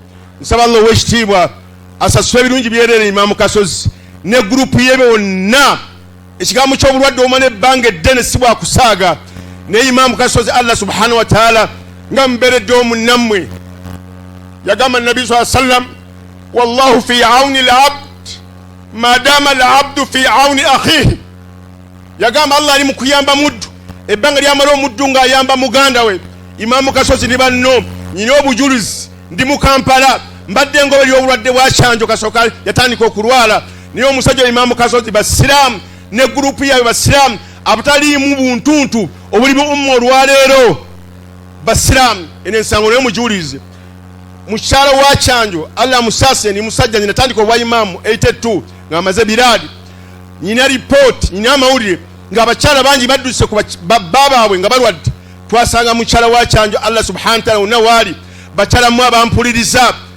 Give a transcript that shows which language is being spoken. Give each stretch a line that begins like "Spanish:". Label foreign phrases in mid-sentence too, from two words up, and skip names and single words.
Ganda: Nsaba Allah ow'ekitiibwa asasule ebirungi byerere Imaamu Kasozi ne gurupu ye bonna ekigambo ky'obulwadde omwana ebbanga eddene si bwakusaaga naye Imaamu Kasozi
Arabic: الله سبحانه وتعالى
Ganda: nga mberedde omunnammwe yagamba Nabi
Arabic: صلى الله عليه وسلم والله في عون العبد ما دام العبد في عون أخيه
Ganda: yagamba Allah ali mu kuyamba muddu ebbanga lyamala omuddu ng'ayamba muganda we. Imaamu Kasozi ne banno nyina obujulizi ndi mu Kampala mbadde ngoberi obulwadde bwa Kyanjo kasooka yatandika okulwala naye omusajja Imaamu Kasozi basiraamu ne gurupu yaabwe basiraamu abutaliimu buntuntu obuli mu umma olwaleero basiraamu eno ensango naye mugiwulize mukyala wa Kyanjo Allah musaase ni musajja nyina tandika obwa Imaamu 82 ng'amaze biraadi nyina report nyina amawulire ng'abakyala bangi badduse ku baabwe nga balwadde twasanga mukyala wa Kyanjo Allah subhanahu wa ta'ala wonna waali bakyala mu abampuliriza